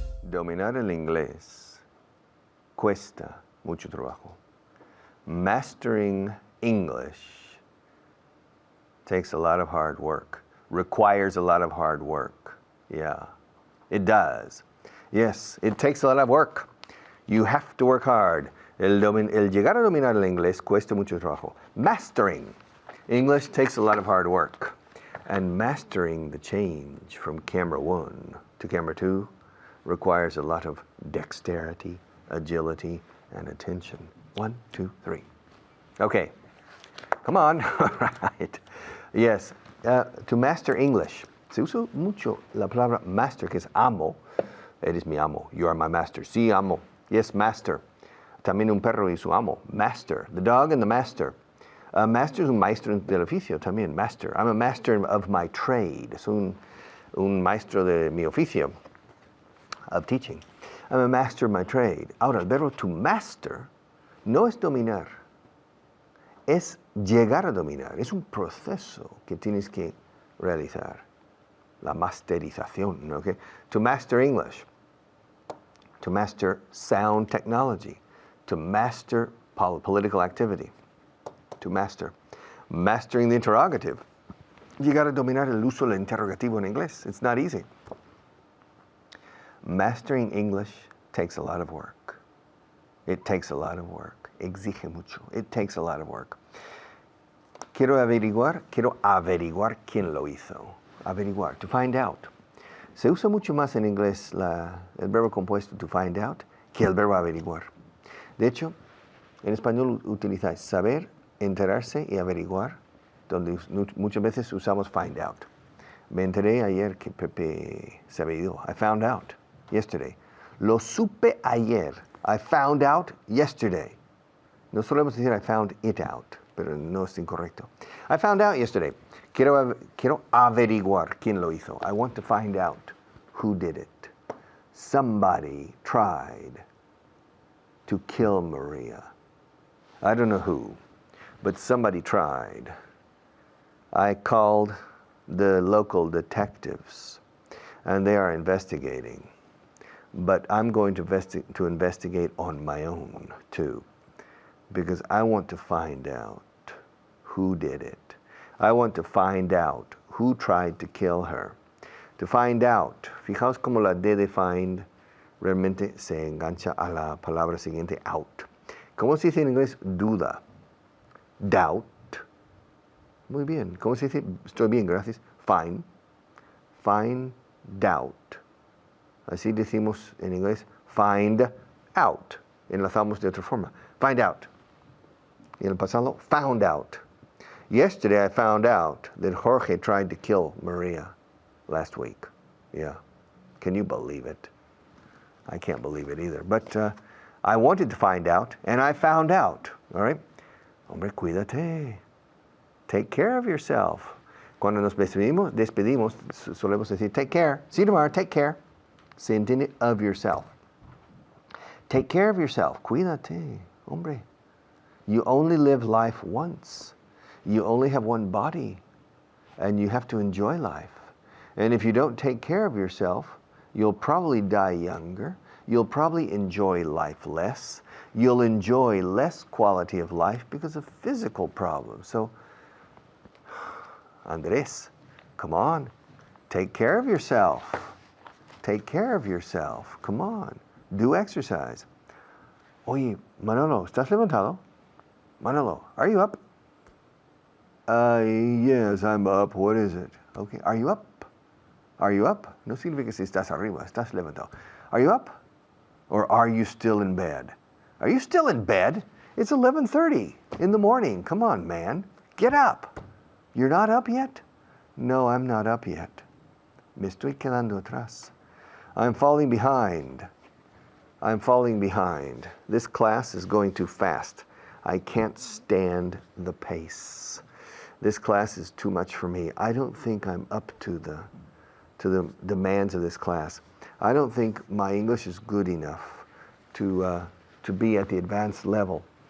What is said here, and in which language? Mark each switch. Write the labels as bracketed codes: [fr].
[es] Dominar el inglés cuesta mucho trabajo. [en] Mastering English takes a lot of hard work, requires a lot of hard work. Yeah, it does. Yes, it takes a lot of work. You have to work hard. [es] El llegar a dominar el inglés cuesta mucho trabajo. [en] Mastering English takes a lot of hard work. And mastering the change from camera 1 to camera 2 requires a lot of dexterity, agility, and attention. 1, 2, 3. Okay, come on. All right. Yes, to master English. [es] Se usa mucho la palabra master, que es amo. Eres mi amo. [en] You are my master. [es] Sí, amo. [en] Yes, master. [es] También un perro y su amo. Master. [en] The dog and the master. [es] Master es un maestro del oficio también. Master. [en] I'm a master of my trade. [es] Es un maestro de mi oficio. [en] Of teaching. I'm a master of my trade. [es] Ahora, el verbo to master no es dominar, es llegar a dominar. Es un proceso que tienes que realizar. La masterización, okay? [en] To master English, to master sound technology, to master political activity, to master. Mastering the interrogative. [es] Llegar a dominar el uso del interrogativo en inglés. [en] It's not easy. Mastering English takes a lot of work. It takes a lot of work. [es] Exige mucho. [en] It takes a lot of work. [es] Quiero averiguar quién lo hizo. Averiguar, to find out. Se usa mucho más en inglés el verbo compuesto to find out que el verbo averiguar. De hecho, en español utilizáis saber, enterarse y averiguar, donde muchas veces usamos find out. Me enteré ayer que Pepe se había ido. [en] I found out yesterday. [es] Lo supe ayer. [en] I found out yesterday. [es] No solemos decir [en] I found it out, [es] pero no es incorrecto. [en] I found out yesterday. [es] Quiero averiguar quién lo hizo. [en] I want to find out who did it. Somebody tried to kill Maria. I don't know who, but somebody tried. I called the local detectives, and they are investigating. But I'm going to investigate on my own, too, because I want to find out who did it. I want to find out who tried to kill her. To find out. [es] Fijaos como la D de find realmente se engancha a la palabra siguiente, out. ¿Cómo se dice en inglés duda? Doubt. Muy bien. ¿Cómo se dice? Estoy bien, gracias. Find. [en] Find out. [es] Así decimos en inglés find out. Enlazamos de otra forma. Find out. Y en el pasado, found out. [en] Yesterday I found out that Jorge tried to kill Maria last week. Yeah. Can you believe it? I can't believe it either. But I wanted to find out, and I found out. All right? [es] Hombre, cuídate. [en] Take care of yourself. [es] Cuando nos despedimos, solemos decir, take care. [en] See you tomorrow, take care. [es] Se entiende [en] of yourself. Take care of yourself. [es] Cuídate, hombre. [en] You only live life once. You only have one body. And you have to enjoy life. And if you don't take care of yourself, you'll probably die younger. you'll probably enjoy life less. You'll enjoy less quality of life because of physical problems. So, Andres, come on, take care of yourself. Take care of yourself. Come on, do exercise. [es] Oye, Manolo, ¿estás levantado? [en] Manolo, are you up? Yes, I'm up. What is it? Okay, are you up? Are you up? [es] No significa si estás arriba, estás levantado. [en] Are you up? Or are you still in bed? Are you still in bed? It's 11:30 in the morning. Come on, man. Get up. You're not up yet? No, I'm not up yet. [es] Me estoy quedando atrás. [en] I'm falling behind. I'm falling behind. This class is going too fast. I can't stand the pace. This class is too much for me. I don't think I'm up to the demands of this class. I don't think my English is good enough to be at the advanced level.